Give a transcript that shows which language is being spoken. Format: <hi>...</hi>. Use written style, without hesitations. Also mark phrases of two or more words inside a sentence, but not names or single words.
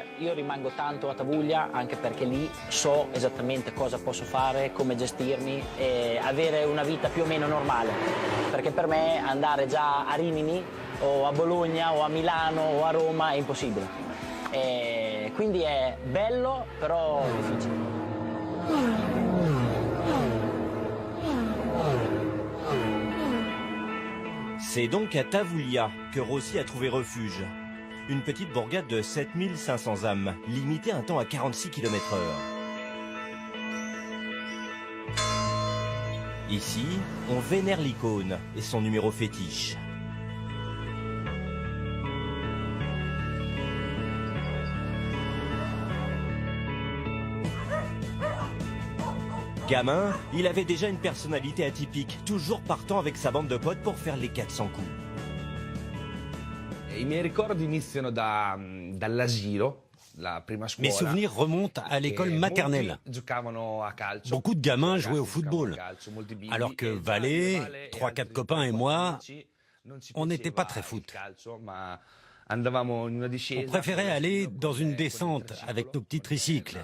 <it>Io rimango tanto a Tavuglia anche perché lì so esattamente cosa posso fare, come gestirmi e avere una vita più o meno normale. Perché per me andare già a Rimini o a Bologna o a Milano o a Roma è impossibile. E quindi è bello, però difficile.</it> <fr>C'est donc à Tavuglia que Rossi a trouvé refuge. Une petite bourgade de 7500 âmes, limitée un temps à 46 km/h. Ici, on vénère l'icône et son numéro fétiche. Gamin, il avait déjà une personnalité atypique, toujours partant avec sa bande de potes pour faire les 400 coups.</fr> <it>I miei ricordi iniziano dall'asilo, la prima scuola.</it> <fr>Mes souvenirs remontent à l'école maternelle. Beaucoup de gamins jouaient au football, alors que Valé, 3-4 copains et moi, on n'était pas très foot. On préférait aller dans une descente avec nos petits tricycles.</fr>